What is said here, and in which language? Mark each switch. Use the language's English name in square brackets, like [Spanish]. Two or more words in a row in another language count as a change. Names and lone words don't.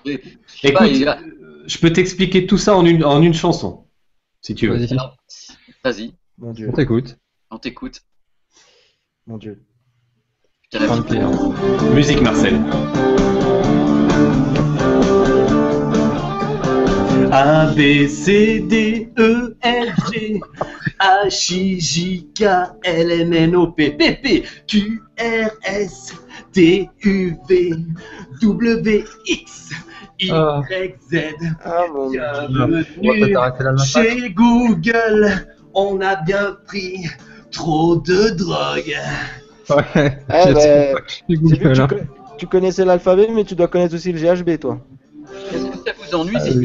[French] Écoute, je peux t'expliquer tout ça en une chanson, si tu veux. Vas-y. Mon Dieu. On t'écoute. Mon Dieu. Musique Marcel. A, B, C, D, E, F, G, H, I, J, K, L, M, N, O, P, P, P, Q, R, S, T, U, V, W, X, Y, Z. Mon Dieu. Bienvenue chez Google, on a bien pris trop de drogue. Ouais, Eh ben, chez j'ai vu Google, que hein. tu connaissais l'alphabet, mais tu dois connaître aussi le GHB, toi. Est-ce que ça vous ennuie si je